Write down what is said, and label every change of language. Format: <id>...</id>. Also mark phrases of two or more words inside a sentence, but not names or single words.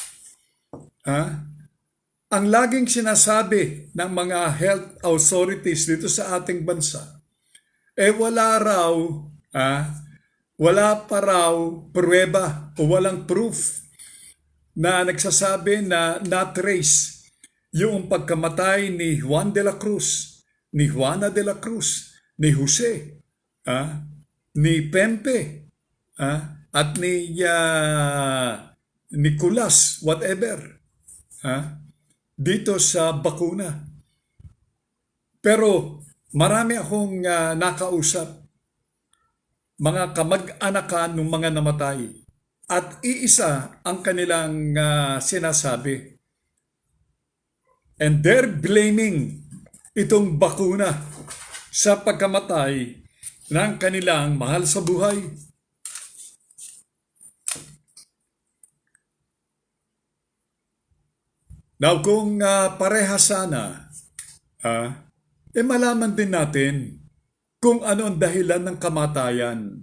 <tl>Ang laging sinasabi ng mga</tl> <en>health authorities</en> <tl>dito sa ating bansa, wala pa raw pruweba o walang proof na nagsasabi na na-trace yung pagkamatay ni Juan de la Cruz, ni Juana de la Cruz, ni Jose, ni Pempe, at ni Nicolas, whatever, dito sa bakuna. Pero marami akong nakausap, mga kamag-anakan ng mga namatay, at iisa ang kanilang sinasabi.</tl> <en>And they're blaming</en> <tl>itong bakuna sa pagkamatay ng kanilang mahal sa buhay. Now, kung pareha sana, malaman din natin kung ano ang dahilan ng kamatayan.</tl>